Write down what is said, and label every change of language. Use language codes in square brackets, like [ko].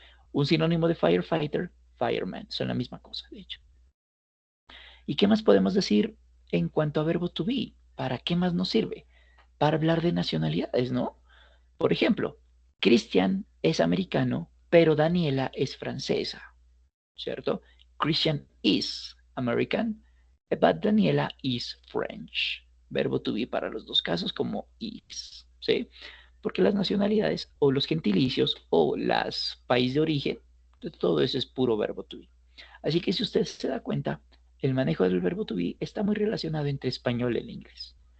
[es] Un sinónimo de firefighter, fireman. Son la misma cosa, de hecho. ¿Y qué más podemos decir en cuanto a verbo to be? ¿Para qué más nos sirve? Para hablar de nacionalidades, ¿no? Por ejemplo, Christian es americano, pero Daniela es francesa. ¿Cierto? [en] Christian is American, but Daniela is French. [es] Verbo to be para los dos casos como is, ¿sí? Porque las nacionalidades o los gentilicios o las países de origen, todo eso es puro verbo to be. Así que si usted se da cuenta, el manejo del verbo to be está muy relacionado entre español y el inglés.